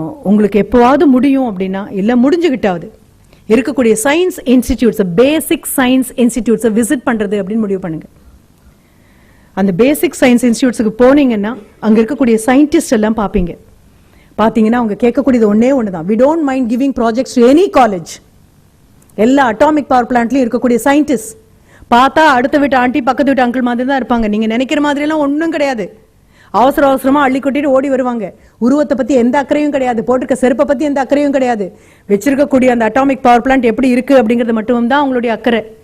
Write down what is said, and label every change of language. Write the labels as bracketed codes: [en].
[ta] உங்களுக்கு எப்போவாவது முடியும் அப்படின்னா, இல்லை முடிஞ்சுக்கிட்டாவது இருக்கக்கூடிய science institutes, basic science இன்ஸ்டிடியூட்ஸை visit பண்றது அப்படின்னு முடிவு பண்ணுங்க. அந்த பேசிக் சயின்ஸ் இன்ஸ்டிடியூட்ஸுக்கு போனீங்கன்னா அங்க இருக்கக்கூடிய சயின்டிஸ்ட் எல்லாம் பார்ப்பீங்க. பார்த்தீங்கன்னா அவங்க கேட்கக்கூடியது ஒன்னே ஒண்ணுதான், [en] we don't mind giving projects to any college. [ta] எல்லா அட்டாமிக் பவர் பிளான்ட்லயும் இருக்கக்கூடிய சயின்டிஸ்ட் பார்த்தா அடுத்த வீட்டு ஆண்டி பக்கத்து வீட்டு அங்கிள் மாதிரி தான் இருப்பாங்க. நீங்க நினைக்கிற மாதிரி எல்லாம் ஒன்றும் கிடையாது. அவசர அவசரமா அள்ளி கொட்டிட்டு ஓடி வருவாங்க. உருவத்தை பத்தி எந்த அக்கறையும் கிடையாது, போட்டிருக்க செருப்பை பத்தி எந்த அக்கறையும் கிடையாது. வச்சிருக்கக்கூடிய அந்த அட்டாமிக் பவர் பிளான்ட் எப்படி இருக்கு அப்படிங்கிறது மட்டும் தான் அவங்களுடைய அக்கறை.